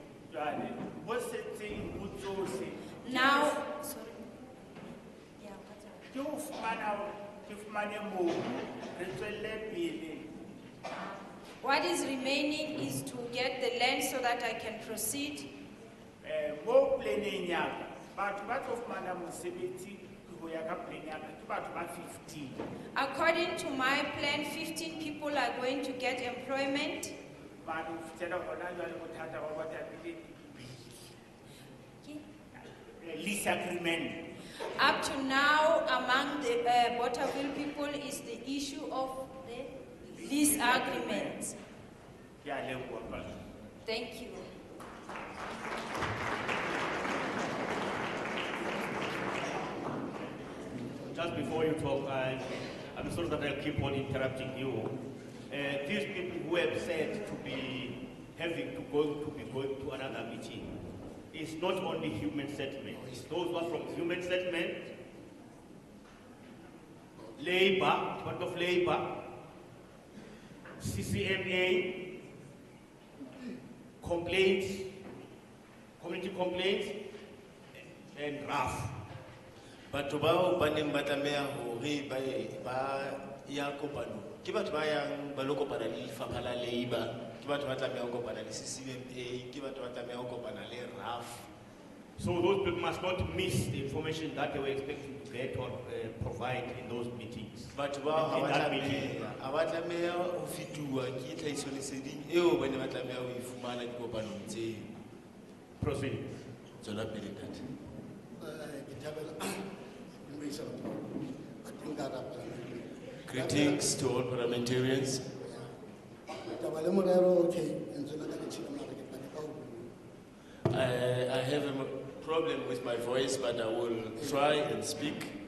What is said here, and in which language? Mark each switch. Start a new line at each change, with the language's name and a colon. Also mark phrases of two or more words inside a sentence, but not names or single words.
English: Now, sorry. What is remaining is to get the land so that I can proceed.
Southern Sotho: Mo planning ya batho ba tlo fumana mosebetsi ho ya ka plan ya ke batho ba 15.
English: According to my plan, 15 people are going to get employment.
Southern Sotho: Ba do fitela hona jwale bothata ba Bothaville
English: lease agreement. Up to now, among the Bothaville people is the issue of the lease agreements.
Southern Sotho: Ke a leboha.
English: Thank you. Just before you talk, I'm sorry that I'll keep on interrupting you. These people who have said to be having to be going to another meeting. It's not only human settlement. It's those who are from human settlement, labor, Department of Labor, CCMA, complaints, community complaints, and RAF. Batho bao ba neng ba tlameha hore ba ya kopano ke batho ba yang ba lo kopana le lefapha la Labour, ke batho ba tlameha ho kopana le CCMA, ke batho ba tlameha ho kopana le RAF. So those people must not miss the information that they were expecting to get or provide in those meetings.
Southern Sotho: Batho bao
English: In that meeting.
Southern Sotho: ha ba tlameha ho fituwa ke tlhahisoleseding eo ba ne ba tlameha ho e fumana dikopanong tseo.
English: Proceed.
Southern Sotho: Tswela pele ntate.
English: Greetings to all parliamentarians. I have a problem with my voice, but I will try and speak.